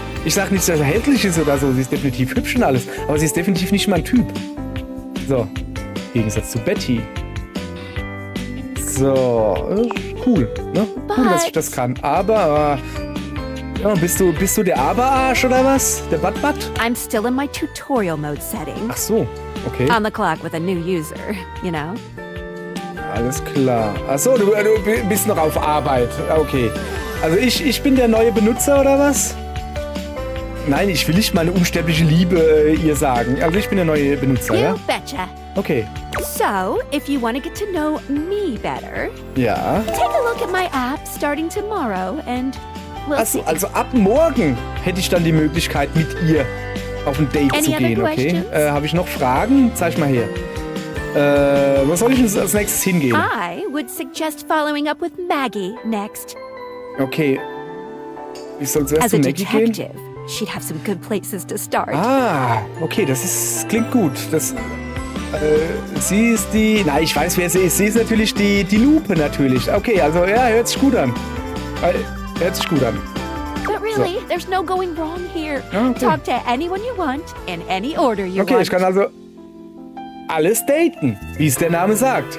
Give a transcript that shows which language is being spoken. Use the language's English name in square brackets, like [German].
[German] Ich sag nicht, dass sie hässlich ist oder so. Sie ist definitiv hübsch und alles. Aber sie ist definitiv nicht mein Typ. So. Im Gegensatz zu Betty. So. Cool. Ne? Cool, dass ich das kann. Aber. Ja, bist du der Aber-Arsch oder was? Der Butt-Butt? [English] I'm still in my tutorial mode setting. [German] Ach so. Okay. [English] On the clock with a new user, you know? [German] Alles klar. Achso, du bist noch auf Arbeit. Okay. Also ich bin der neue Benutzer oder was? Nein, ich will nicht meine unsterbliche Liebe ihr sagen. Also ich bin der neue Benutzer, ja? [English] You betcha. [German] Okay. [English] So, if you want to get to know me better, [German] Ja. [English] take a look at my app starting tomorrow and we'll [German] Achso, [English] see. [German] also ab morgen hätte ich dann die Möglichkeit, mit ihr auf ein Date [English] Any [German] zu [English] other [German] gehen, okay? [English] questions? [German] Habe ich noch Fragen? Zeig mal her. Wo soll ich denn als nächstes hingehen? [English] I would suggest following up with Maggie next. [German] Okay. Ich soll zuerst [English] As a [German] zu Maggie gehen? [English] detective, she'd have some good places to start. [German] Ah, okay, klingt gut. Sie ist die. Nein, ich weiß, wer sie ist. Sie ist natürlich die Lupe natürlich. Okay, also ja, hört sich gut an. Hört sich gut an. [English] But really, there's no going wrong here. [German] Okay. [English] Talk to anyone you want in any order you [German] Okay, [English] want. [German] ich kann also alles daten, wie es der Name sagt.